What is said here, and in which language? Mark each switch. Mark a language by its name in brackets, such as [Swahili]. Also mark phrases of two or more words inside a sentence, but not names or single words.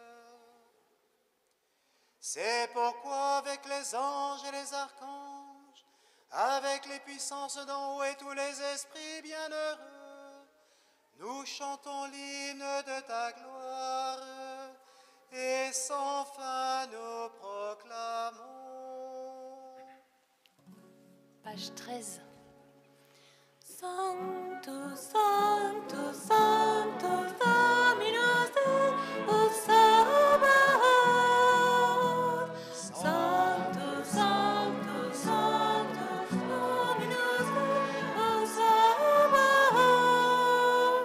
[French] C'est pourquoi avec les anges et les archanges, avec les puissances d'en haut et tous les esprits bienheureux, nous chantons l'hymne de ta gloire et sans fin nous proclamons. Page 13. [Latin] Sanctus, Sanctus, Sanctus, Dominus Deus Sabaoth. Sanctus, Sanctus, Sanctus, Dominus Deus Sabaoth.